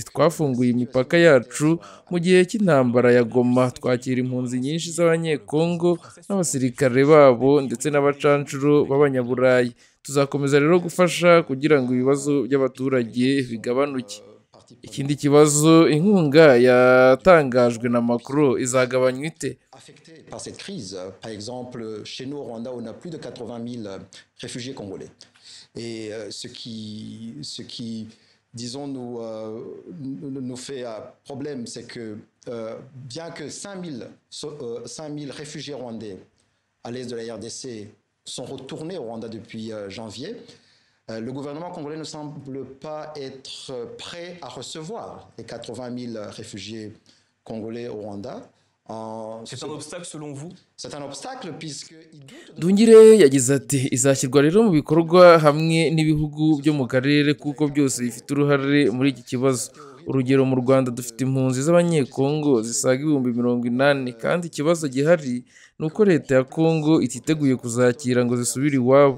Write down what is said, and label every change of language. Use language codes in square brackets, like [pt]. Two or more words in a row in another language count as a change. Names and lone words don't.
[rw] Twafunguye imipaka yacu mu gihe cy'intambara ya Goma, twakira impunzi nyinshi z'Abanyekongo n'abasirikare babo ndetse n'abacancuro b'Abanyaburayi. Tuzakomeza rero gufasha kugira ngo ibibazo by'abaturage bigabanuke. Ikindi kibazo, inkunga yatangajwe na Macron izagabanywa ite? [fr] Par cette crise, par exemple, chez nous au Rwanda, on a plus de 80 000 réfugiés congolais. Et ce qui disons, nous fait problème, c'est que bien que 5 000 réfugiés rwandais à l'est de la RDC sont retournés au Rwanda depuis janvier, le gouvernement congolais ne semble pas être prêt à recevoir les 80 000 réfugiés congolais au Rwanda. C'est un obstacle selon vous? C'est un obstacle puisque... [rw] Nduhungirehe yagize ati: izashyirwa rero mu bikorwa hamwe n'ibihugu byo mu karere kuko byose bifite uruhare muri iki kibazo. Urugero, mu Rwanda dufite impunzi z'Abanyekongo zisaga 80,000, kandi ikibazo gihari ni uko leta ya Kongo ititeguye kuzakira ngo zisubire iwabo.